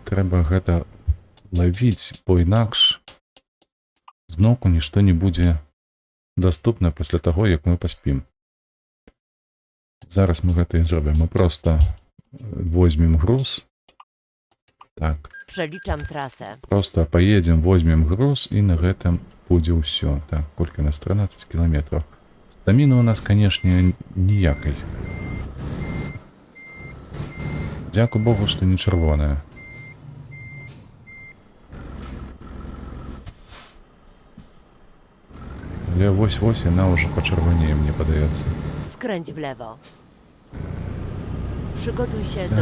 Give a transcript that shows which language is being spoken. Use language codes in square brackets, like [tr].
[be] трэба гэта лавіць, бо інакш зноўку нішто не будзе даступна пасля таго, як мы паспім. Зараз мы гэта і зробім. Мы проста возьмем груз. Так. [pl] Przeliczam trasę. [ru] Просто поедем, возьмем груз [be] і на гэтым будзе ўсё. Так, колькі у нас? 13 кіламетраў. Стаміна у нас, канешне, ніякай. Дзякуй Богу, што не чырвоная. Але вось-вось яна ўжо пачырванее, мне падаецца. [pl] Skręć w lewo. Przygotuj się do